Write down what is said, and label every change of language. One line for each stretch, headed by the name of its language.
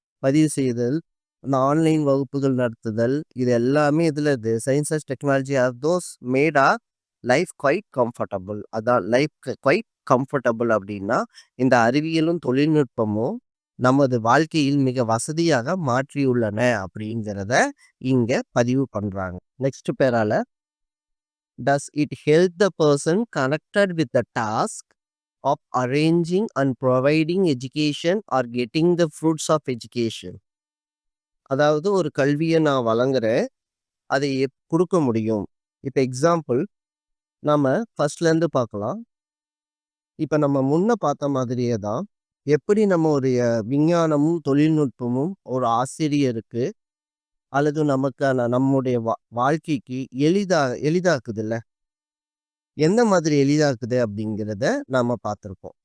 Tamil: பதிவு செய்தல், அந்த ஆன்லைன் வகுப்புகள் நடத்துதல், இது எல்லாமே இதில்
English: Science and technology are those made our life quite comfortable.
Tamil: அதான்
English: life quite comfortable
Tamil: அப்படின்னா, இந்த அறிவியலும் தொழில்நுட்பமும் நமது வாழ்க்கையில் மிக வசதியாக மாற்றியுள்ளன அப்படிங்கிறத இங்க பதிவு பண்றாங்க. நெக்ஸ்ட் பேரால,
English: does it help the person connected with the task of arranging and providing education or getting the fruits of education?
Tamil: அதாவது ஒரு கல்வியை நான் வழங்குறேன், அதை கொடுக்க முடியும். இப்போ எக்ஸாம்பிள் நம்ம ஃபர்ஸ்ட்லேருந்து பார்க்கலாம். இப்போ நம்ம முன்ன பார்த்த மாதிரியே தான், எப்படி நம்மளுடைய விஞ்ஞானமும் தொழில்நுட்பமும் ஒரு ஆசிரியருக்கு அல்லது நமக்கான நம்முடைய வாழ்க்கைக்கு எளிதாக்குதுல்ல, எந்த மாதிரி எளிதாக்குது அப்படிங்கிறத நாம பார்த்துருக்கோம்.